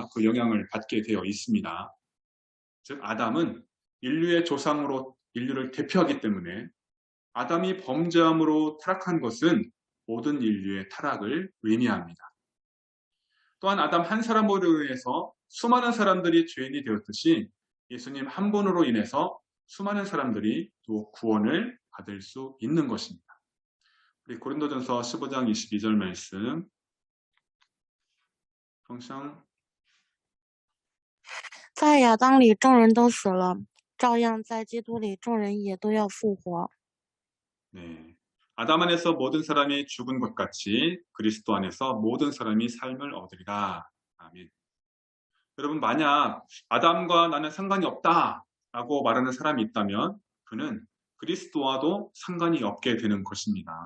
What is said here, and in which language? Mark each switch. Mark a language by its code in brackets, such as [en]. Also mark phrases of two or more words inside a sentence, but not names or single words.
[ko] 그 영향을 받게 되어 있습니다. 즉 아담은 인류의 조상으로 인류를 대표하기 때문에 아담이 범죄함으로 타락한 것은 모든 인류의 타락을 의미합니다. 또한 아담 한 사람으로 인해서 수많은 사람들이 죄인이 되었듯이 예수님 한 분으로 인해서 수많은 사람들이 또 구원을 받을 수 있는 것입니다. 우리 고린도전서 15장 22절 말씀 奉上 [zh] 在亚当里众人都死了，照样在基督里众人也都要复活。 [ko] 네. 아담 안에서 모든 사람이 죽은 것 같이 그리스도 안에서 모든 사람이 삶을 얻으리라. 아멘. 여러분 만약 아담과 나는 상관이 없다라고 말하는 사람이 있다면 그는 그리스도와도 상관이 없게 되는 것입니다.